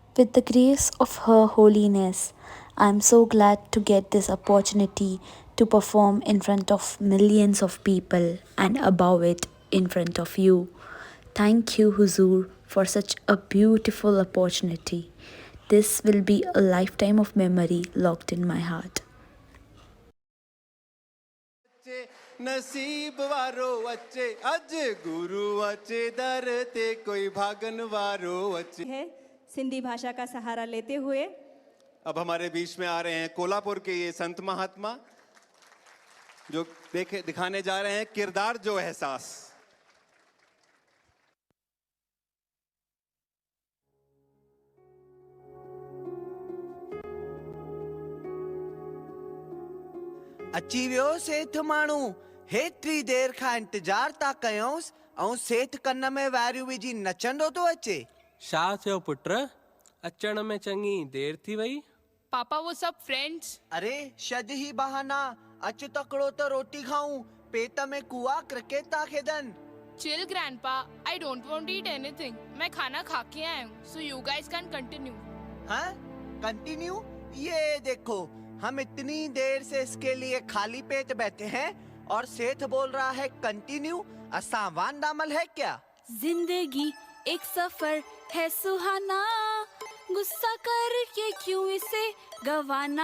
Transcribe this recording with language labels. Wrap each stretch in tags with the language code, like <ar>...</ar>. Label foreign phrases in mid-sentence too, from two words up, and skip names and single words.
<en>With the grace of Her Holiness, I am so glad to get this opportunity to perform in front of millions of people and above it in front of you. Thank you, Huzur, for such a beautiful opportunity. This will be a lifetime of memory locked in my heart.</en> <sd>नसीब वारो अचे अज गुरु अचे दर ते कोई भागन वारो अचे</sd> <hi>है सिंधी भाषा का सहारा लेते हुए अब हमारे बीच में आ रहे हैं कोल्हापुर के ये संत महात्मा जो दिखाने जा रहे हैं किरदार जो एहसास।</hi> <sd>अची वियो सेठ माण्हू हेतिरी देर खां इंतजार था कयूंसि ऐं सेठ कन में वारियूं विझी नचंदो थो अचे। छा थियो पुट, अचण में चङी देर थी वई?</sd> <hi>पापा वो सब फ्रेंड्स।</hi> <sd>अरे शद ही बहाना, अच तकड़ो तो रोटी खाऊं, पेट में कुआ क्रिकेट था खेदन।</sd> <en>chill grandpa, I don't want to eat anything.</en> <hi>मैं खाना खा के आया हूँ,</hi> <en>so you guys can continue.</en> <hi>हाँ कंटिन्यू? ये देखो हम इतनी देर से इसके लिए खाली पेट बैठे हैं और सेठ बोल रहा है कंटिन्यू। असा वांडामल है क्या? जिंदगी एक सफर है सुहाना, गुस्सा करके क्यों इसे गवाना।</hi>